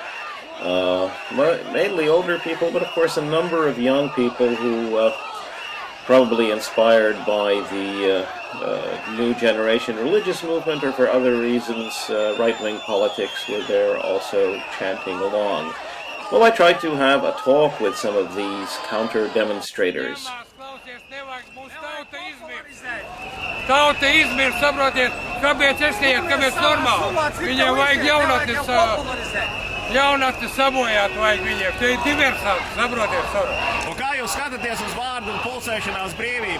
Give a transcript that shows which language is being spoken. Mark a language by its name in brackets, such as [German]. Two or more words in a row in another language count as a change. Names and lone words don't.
[English] Mainly older people, but of course a number of young people who, probably inspired by the new generation religious movement or for other reasons, right-wing politics, were there also chanting along. Well, I tried to have a talk with some of these counter-demonstrators. [Latvian] Tauta izmir, saprotiet, kāpēc esiet, kāpēc normāli? Viņiem vajag jaunatni sabojāt, vajag viņiem. Tie ir diversanti, saprotiet, savu. Un kā jūs skatāties uz vārdu un pulsēšanās brīvību?